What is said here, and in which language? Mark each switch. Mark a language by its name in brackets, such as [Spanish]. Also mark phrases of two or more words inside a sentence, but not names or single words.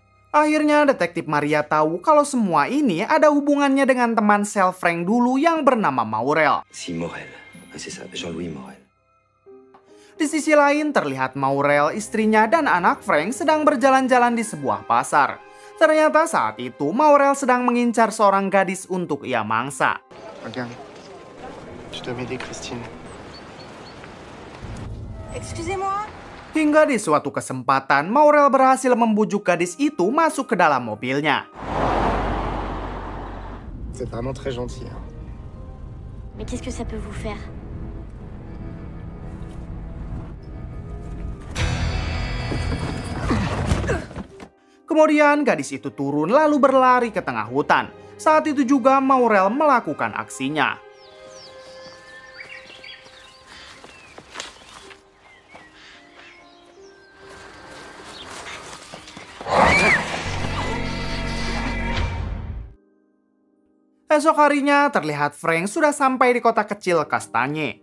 [Indonesian] Akhirnya detektif Maria tahu kalau semua ini ada hubungannya dengan teman sel Frank dulu yang bernama Maurel. [French] Si Morel, c'est ça, Jean-Louis Morel. [Indonesian] Di sisi lain terlihat Maurel, istrinya dan anak Frank sedang berjalan-jalan di sebuah pasar. Ternyata saat itu Maurel sedang mengincar seorang gadis untuk ia mangsa. [French] Regarde, je dois m'aider, Christine. Excusez-moi. [Indonesian] Hingga di suatu kesempatan Maurel berhasil membujuk gadis itu masuk ke dalam mobilnya. [French] C'est vraiment très gentil. Hein. Mais qu'est-ce que ça peut vous faire? [Indonesian] Kemudian gadis itu turun lalu berlari ke tengah hutan. Saat itu juga Maurel melakukan aksinya. Esok harinya terlihat Frank sudah sampai di kota kecil Kastanye.